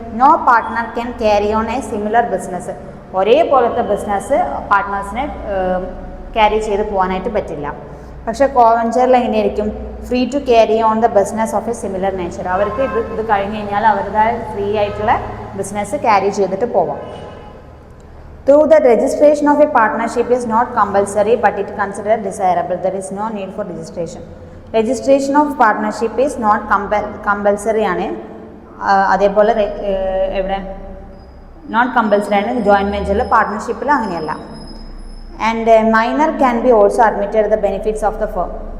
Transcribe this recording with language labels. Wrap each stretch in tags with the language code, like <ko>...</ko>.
<en>No partner can carry on a similar business.</en> <ml>ഒരേപോലത്തെ business പാർട്ട്നേഴ്സിനെ carry ചെയ്ത് പോകാനായിട്ട് പറ്റില്ല. പക്ഷേ കോവെഞ്ചറിൽ എങ്ങനെയായിരിക്കും?</ml> <en>Free to carry on the business of a similar nature.</en> <ml>അവർക്ക് ഇത് കഴിഞ്ഞ് കഴിഞ്ഞാൽ അവരുടേതായ ഫ്രീ ആയിട്ടുള്ള ബിസിനസ് ക്യാരി ചെയ്തിട്ട് പോവാം.</ml> <en>Though the registration of a partnership is not compulsory but it considered desirable, there is no need for registration. Registration of partnership is not compulsory</en> <ml>ആണ്. അതേപോലെ എവിടെ നോട്ട് കമ്പൽസറി ആണ് ജോയിൻറ്റ് വെഞ്ചറിൽ. പാർട്ട്ണർഷിപ്പിൽ അങ്ങനെയല്ല.</ml> <en>And minor can be also admitted the benefits of the firm.</en>